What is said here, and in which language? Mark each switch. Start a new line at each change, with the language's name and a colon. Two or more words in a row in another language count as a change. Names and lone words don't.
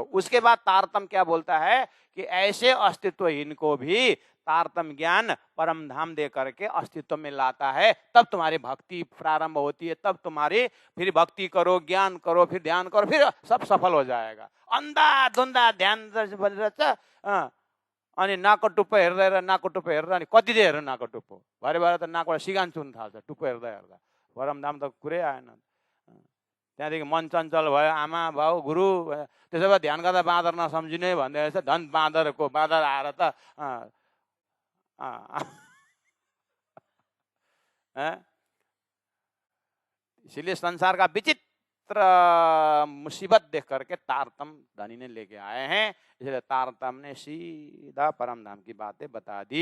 Hindi: उसके बाद तारतम क्या बोलता है कि ऐसे अस्तित्वहीन को भी तारतम ज्ञान परमधाम दे करके अस्तित्व में लाता है, तब तुम्हारी भक्ति प्रारंभ होती है। तब तुम्हारी फिर भक्ति करो, ज्ञान करो, फिर ध्यान करो, फिर सब सफल हो जाएगा।
Nepali: अंधा धुन्धा ध्यान अनि नाको टुप्पो हेर्दै नाको टुप्पो हेरेर अनि कति चाहिँ हेर्नु नाको टुप्पो, भरे भएर त नाकबाट सिगान चुन्नु थाल्छ टुप्पो हेर्दा हेर्दा। परमधाम त कुरै आएन। त्यहाँदेखि मन चञ्चल भयो, आमा भाउ गुरु, त्यसो भए ध्यान गर्दा बाँदर नसम्झिने भन्दै रहेछ। धन बाँदर आएर त
Hindi: इसलिए संसार का विचित्र मुसीबत देख करके तारतम धनी ने लेके आए हैं। इसलिए तारतम ने सीधा परमधाम की बातें बता दी।